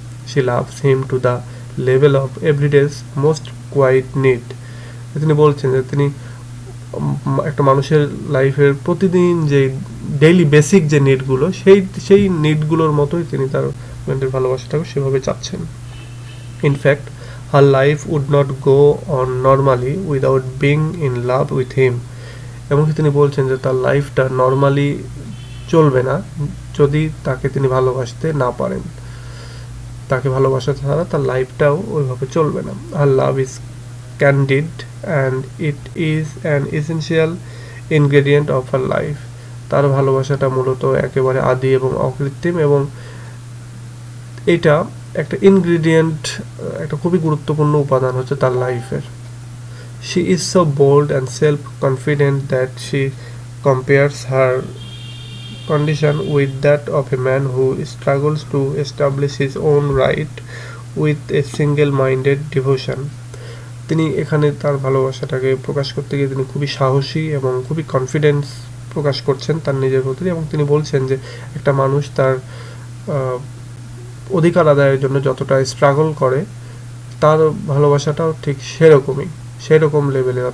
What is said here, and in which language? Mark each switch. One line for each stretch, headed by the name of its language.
English: She loves him to the level of everyday's most quiet need.
Bangla: তিনি বলছেন যে তিনি একটা মানুষের লাইফের প্রতিদিন যে ডেইলি বেসিক যে নিডগুলো, সেই নিডগুলোর মতোই তিনি তার ভালোবাসাটাকে সেভাবে চাচ্ছেন।
English: In fact her life would not go on normally without being in love with him.
Bangla: এমনকি তিনি বলছেন যে তার লাইফটা নর্মালি চলবে না যদি তাকে তিনি ভালোবাসতে না পারেন, তাকে ভালোবাসা ছাড়া তার লাইফটাও ওইভাবে চলবে না।
English: Her love is candid and it is an essential ingredient of her life.
Bangla: তার ভালোবাসাটা মূলত একেবারে আদি এবং অকৃত্রিম, এবং এটা একটা ইনগ্রেডিয়েন্ট, একটা খুবই গুরুত্বপূর্ণ উপাদান হচ্ছে তার লাইফের।
English: She is so bold and self-confident that she compares her condition with that of a man who struggles to establish his own right with a single-minded devotion.
Bangla: তিনি এখানে তার ভালোবাসাটাকে প্রকাশ করতে গিয়ে তিনি খুবই সাহসী এবং খুবই কনফিডেন্স প্রকাশ করছেন তার নিজের প্রতি, এবং তিনি বলছেন যে একটা মানুষ তার অধিকার আদায়ের জন্য যতটা স্ট্রাগল করে, তার ভালোবাসাটাও ঠিক সেরকম লেভেলের।